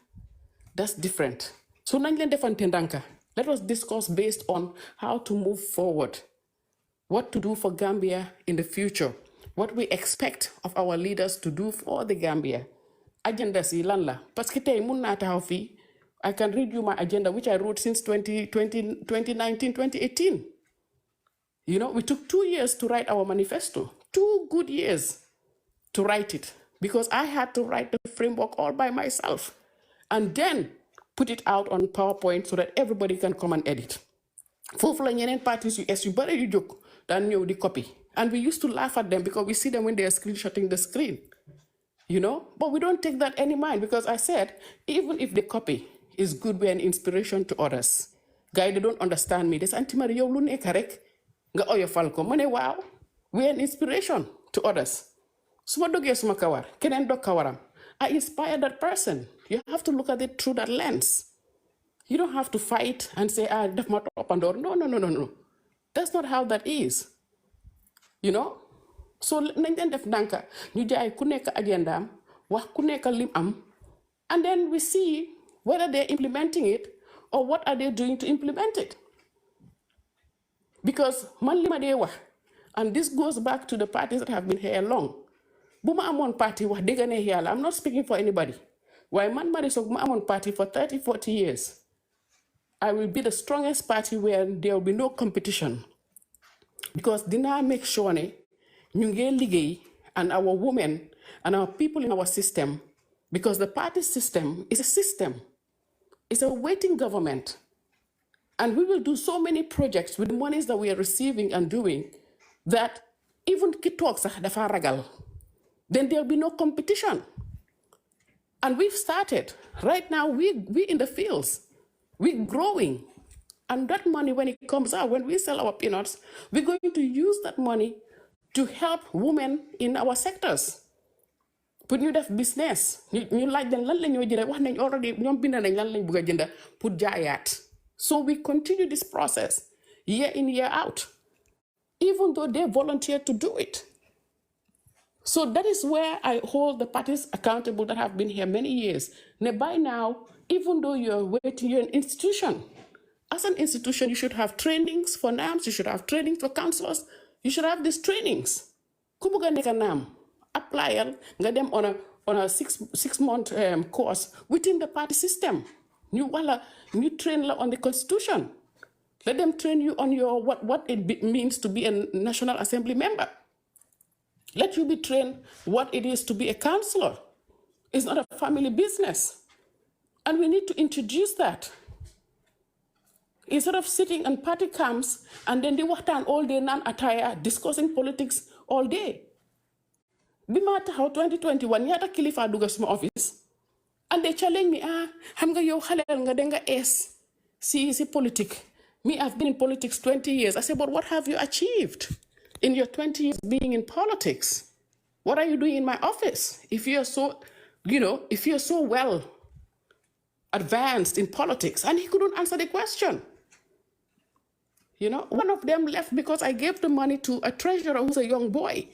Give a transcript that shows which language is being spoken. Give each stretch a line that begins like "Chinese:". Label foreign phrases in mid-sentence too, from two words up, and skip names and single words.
English: That's different.
Wolof: So nañ leen defante ndànka.
English: Let us discuss based on how to move forward. What to do for Gambia in the future. What we expect of our leaders to do for the Gambia.
Wolof: Agenda si lan la.
French: Parce que
Wolof: tey mun naa taxaw fii.
English: I can read you my agenda which I wrote since 2019, 2018. You know, we took 2 years to write our manifesto. 2 good years to write it because I had to write the framework all by myself and then put it out on PowerPoint so that everybody can come and edit.
Wolof: Foofu la ñeneen parties yu bare yu jóg daan ñëw
English: di copy and we used to laugh at them because we see them when they are screenshotting the screen, you know, but we don't take that any mind because I said even if the copy is good, we're an inspiration to others. Guys, they don't understand me.
Wolof: Des anti-Mari yow lu nekk rek nga oyofal ko ma ne waaw.
English: We're an inspiration to others.
Wolof: Suma dogee suma kawar, keneen dog kawaram.
English: I inspire that person. You have to look at it through that lens. You don't have to fight and say,
Wolof: def ma toppandoor.
English: No. That's not how that is. You know?
Wolof: So nañ leen def ndànka ñu jaay ku nekk agendaam wax ku nekk lim am
English: and then we see whether they're implementing it or what are they doing to implement it?
Wolof: Because man li ma dee wax,
English: and this goes back to the parties that have been here long.
Wolof: Bu ma amoon party wax dëgg ne yàlla,
English: I'm not speaking for anybody.
Wolof: Waaye man
English: Marie Sock
Wolof: bu ma amoon
English: party for 30, 40 years, I will be the strongest party where there will be no competition. Because dinaa make sure
Wolof: ne ñu ngee liggéey
English: and our women and our people in our system, because the party system is a system. It's a waiting government. And we will do so many projects with the monies that we are receiving and doing that even
Wolof: ki toog sax dafa ragal.
English: Then there'll be no competition. And we've started. Right now, we in the fields. We're growing. And that money, when it comes out, when we sell our peanuts, we're going to use that money to help women in our sectors.
Wolof: Pour ñu def business. ñu laaj leen lan la ñoo jënd wax nañ already ñoom bind nañ lan lañ bëgg a jënd pour jaayaat.
English: So we continue this process year in, year out, even though they volunteered to do it. So that is where I hold the parties accountable that have been here many years. Now, by now, even though you're waiting, you're an institution. As an institution, you should have trainings for NAMs, you should have trainings for councillors, you should have these trainings.
Wolof: Ku bëgg a nekk NAM,
English: apply them on a six-month course within the party system. You train on the constitution. Let them train you on your what it means to be a National Assembly member. Let you be trained what it is to be a councillor. It's not a family business. And we need to introduce that. Instead of sitting on party camps and then they waxtaan all day non-attire, discussing politics all day.
Wolof: Bi ma taxaw 2021 ñaata kilifa dugga suma office
English: and they challenge me
Wolof: xam nga yow xaleel nga denga si politique.
English: Me, I've been in politics 20 years. I said, but what have you achieved in your 20 years being in politics? What are you doing in my office? If you're so, if you're so well advanced in politics, and he couldn't answer the question. One of them left because I gave the money to a treasurer who's a young boy.